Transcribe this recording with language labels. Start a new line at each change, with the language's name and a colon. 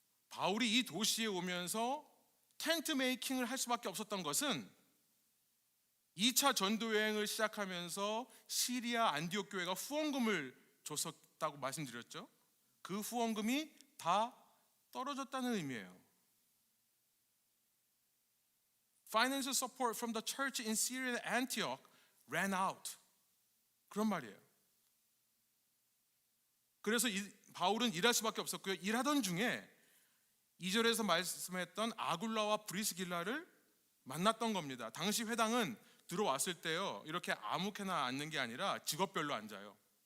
Korean: 바울이 이 도시에 오면서 텐트 메이킹을 할 수밖에 없었던 것은 2차 전도 여행을 시작하면서 시리아 안디옥 교회가 후원금을 줬었다고 말씀드렸죠. 그 후원금이 다 떨어졌다는 의미예요.
English: Financial support from the church in Syria and Antioch ran out.
Korean: 그런 말이에요. 그래서 바울은 일할 수밖에 없었고요. 일하던 중에 2절에서 말씀했던 아굴라와 브리스길라를 만났던 겁니다. 당시 회당은 들어왔을 때요, 이렇게 아무렇게나 앉는 게 아니라 직업별로 앉아요.